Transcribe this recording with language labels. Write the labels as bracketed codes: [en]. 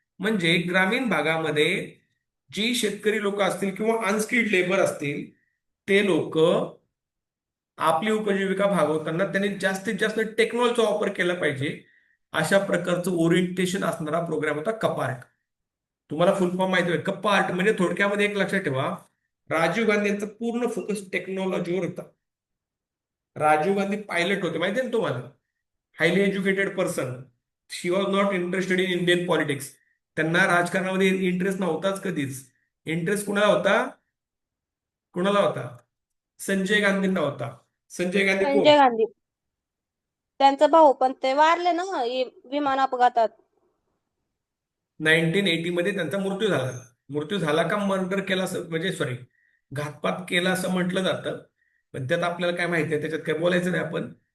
[mr] म्हणजे ग्रामीण भागामध्ये जी शेतकरी लोक असतील किंवा अनस्किल्ड लेबर असतील, ते लोक आपली उपजीविका भागवताना त्यांनी जास्तीत जास्त टेक्नॉलॉजीचा वापर केला पाहिजे, अशा प्रकारचं ओरिएंटेशन असणारा प्रोग्राम होता कपार्ट. तुम्हाला फुल फॉर्म माहिती आहे? कपार्ट म्हणजे थोडक्यामध्ये एक लक्षात ठेवा, राजीव गांधी यांचा पूर्ण फोकस टेक्नॉलॉजीवर होता. राजीव गांधी पायलट होते माहिती आहे ना तुम्हाला, [en] Highly educated person. She was not interested in Indian politics. [mr] त्यांना राजकारणामध्ये इंटरेस्ट नव्हताच कधीच. इंटरेस्ट कुणाला होता? कुणाला होता? संजय गांधींना होता. संजय गांधी कोण? संजय गांधी त्यांचा भाऊ, पण ते वारले ना विमान अपघातात. 1980 मध्ये त्यांचा मृत्यू झाला. मृत्यू झाला का मर्डर केला म्हणजे सॉरी, घातपात केला असं म्हटलं जातं, पण त्यात आपल्याला काय माहिती आहे, त्याच्यात काय बोलायचं नाही आपण.